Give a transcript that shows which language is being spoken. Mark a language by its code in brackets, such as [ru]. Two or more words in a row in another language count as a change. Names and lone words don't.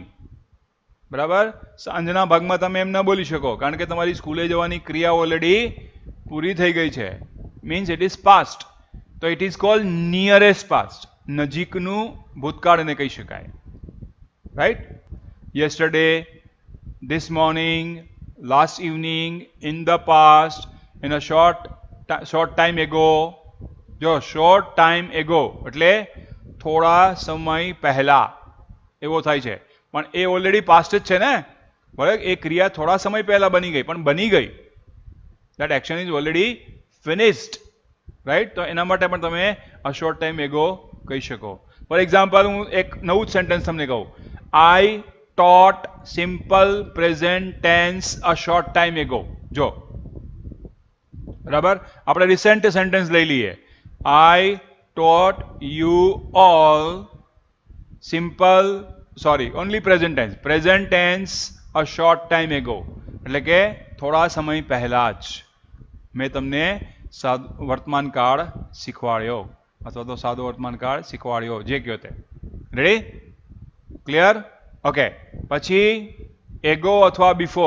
[gu] બરાબર. સાંજના ભાગમાં તમે એમ ન બોલી શકો કારણ કે તમારી સ્કૂલે જવાની ક્રિયા ઓલરેડી પૂરી થઈ ગઈ છે. [en] means it is past. તો it is called nearest past. [gu] નજીકનું ભૂતકાળ એને કહી શકાય. રાઈટ. [en] યસ્ટરડે, this morning, last evening, in the past, in a short time ago. [gu] જો [en] short time ago [gu] એટલે થોડા સમય પહેલા એવો થાય છે, પણ એ ઓલરેડી પાસ્ટ જ છે ને. બરાબર. એ ક્રિયા થોડા સમય પહેલા બની ગઈ, પણ બની ગઈ. [en] that action is already finished, રાઈટ. [gu] તો એના માટે પણ તમે [en] a short time ago [gu] કહી શકો. [en] for example, [gu] હું એક નવું જ સેન્ટેન્સ તમને કહું. [en] આઈ taught simple present tense a short time ago. [gu] જો બરાબર. આપણે રિસેન્ટ સેન્ટેન્સ લઈ લઈએ. [en] આઈ taught you all simple, sorry, only present tense a short time ago. [gu] એટલે કે થોડા સમય પહેલા જ મેં તમને વર્તમાન કાળ શીખવાડ્યો, અથવા તો સાદો વર્તમાન કાળ શીખવાડ્યો, જે કયો તે. [en] Ready? Clear? Okay. પછી એગો અથવા બિફોર.